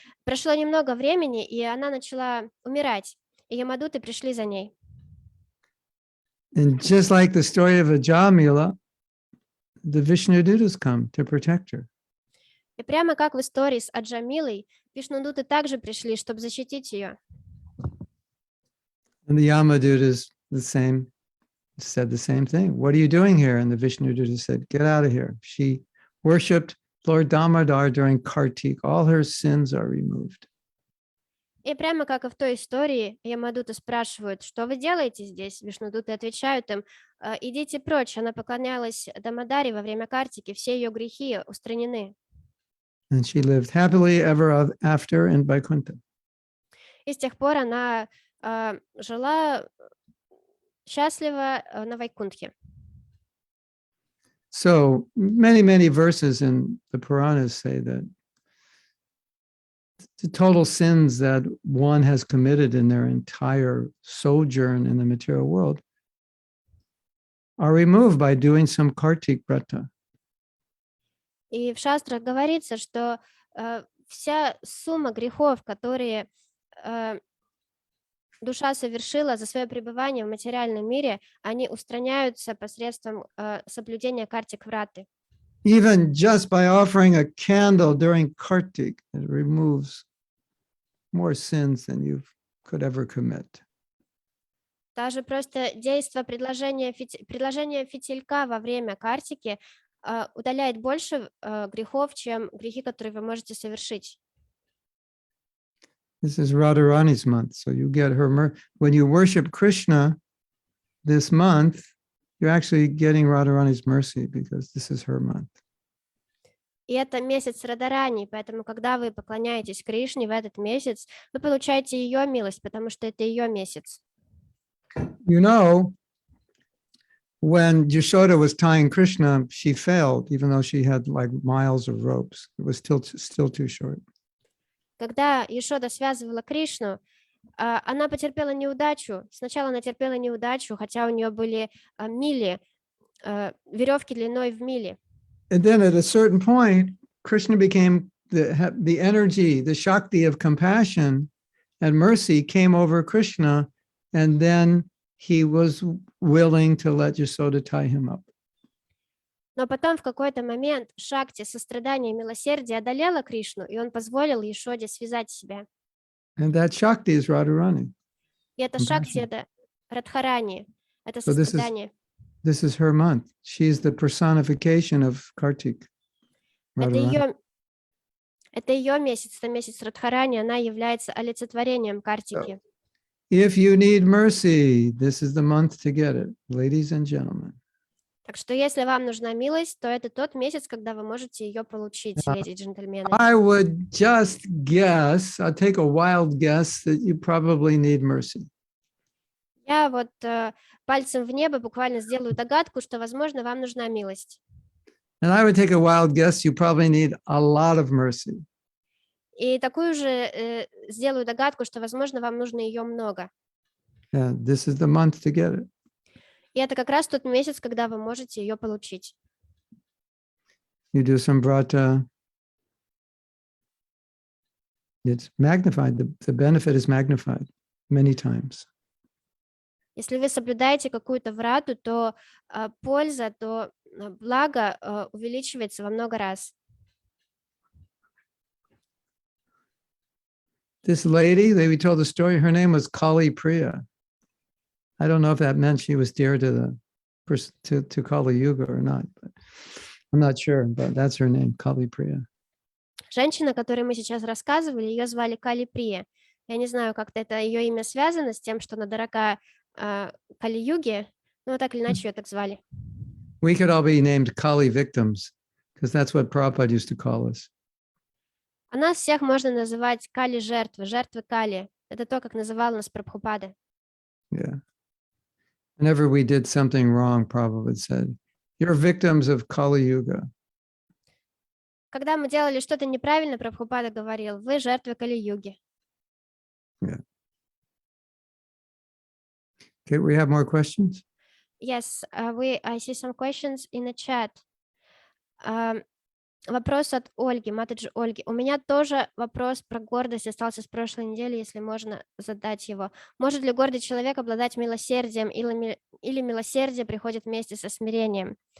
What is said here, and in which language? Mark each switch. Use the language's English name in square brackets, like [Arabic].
[Russian] Прошло немного времени, и она начала умирать, и Ямадуты пришли за ней. [English] And just like the story of Ajamila, the Vishnudutas come to protect her. [Russian] И прямо как в истории с Аджамилой, Вишнудуты также пришли, чтобы защитить ее. [English] And the Yamadutas said the same thing. What are you doing here? And the Vishnudutas said, get out of here. She worshipped Lord Damodar during Kartik. All her sins are removed. [Russian] И прямо как и в той истории, Ямадуты спрашивают, что вы делаете здесь? Вишнудуты отвечают им, идите прочь. Она поклонялась Дамадаре во время Картики, все ее грехи устранены. [English] And she lived happily ever after in Vaikuntha. [Russian] И с тех пор она жила счастливо на Вайкунтхе. [English] So many verses in the Puranas say that the total sins that one has committed in their entire sojourn in the material world are removed by doing some Kartik Vrata. [Russian] И в шастрах говорится, что вся сумма грехов, которые душа совершила за свое пребывание в материальном мире, они устраняются посредством соблюдения Картик Враты. [English] Even just by offering a candle during Kartik, it removes more sins than you could ever commit. [Russian] Даже просто действие предложения фитилька во время Картики удаляет больше грехов, чем грехи, которые вы можете совершить. [English] This is Radharani's month, so you get her when you worship Krishna this month, you're actually getting Radharani's mercy because this is her month. [Russian] И это месяц Радарани, поэтому, когда вы поклоняетесь Кришне в этот месяц, вы получаете ее милость, потому что это ее месяц. [English] You know, when Yashoda was tying Krishna, she failed, even though she had like miles of ropes. It was still too short. [Russian] Когда Йшода связывала Кришну, она потерпела неудачу. Сначала она терпела неудачу, хотя у нее были мили, веревки длиной в мили. [English] And then at a certain point, Krishna became the energy, the Shakti of compassion and mercy came over Krishna, and then he was willing to let Yashoda tie him up. [Russian] Но потом в какой-то момент Шакти, сострадание и милосердие одолело Кришну, и он позволил Йшоде связать себя. [English] And that Shakti is Radharani. [Russian] И это Шакти, это Радхарани, это [English] So [Russian] сострадание. [English] This is her month. She's the personification of Kartik. [Russian] Это ее месяц, это месяц Радхарани, она является олицетворением Картики. [English] If you need mercy, this is the month to get it, ladies and gentlemen. [Russian] Так что если вам нужна милость, то это тот месяц, когда вы можете ее получить, леди и джентльмены. [English] I would just guess, I'll take a wild guess that you probably need mercy. [Russian] Я вот пальцем в небо буквально сделаю догадку, что, возможно, вам нужна милость. [English] And I would take a wild guess, you probably need a lot of mercy. [Russian] И такую же сделаю догадку, что, возможно, вам нужно ее много. [English] Yeah, this is the month to get it. [Russian] И это как раз тот месяц, когда вы можете ее получить. [English] You do some vrata. It's magnified. The benefit is magnified many times. [Russian] Если вы соблюдаете какую-то врату, то польза, то благо увеличивается во много раз. [English] This lady, we told the story, her name was Kali Priya. I don't know if that meant she was dear to Kali Yuga or not, but I'm not sure, but that's her name, Kali Priya. [Russian] Женщина, о которой мы сейчас рассказывали, ее звали Кали Прия. Я не знаю, как-то это ее имя связано с тем, что она дорога Кали-юге, но так или иначе ее так звали. [English] We could all be named Kali victims, because that's what Prabhupada used to call us. [Russian] А нас всех можно называть Кали-жертвы, жертвы Кали. Это то, как называл нас Прабхупада. [English] Yeah. Whenever we did something wrong, Prabhupada said, "You're victims of Kali Yuga." [Russian] Когда мы делали что-то неправильно, Прабхупада говорил, вы жертвы Кали-юги. [English] Okay, we have more questions? Yes, I see some questions in the chat. [Russian] Вопрос от Ольги, Матаджи Ольги. У меня тоже вопрос про гордость остался с прошлой недели, если можно задать его. Может ли гордый человек обладать милосердием или милосердие приходит вместе со смирением?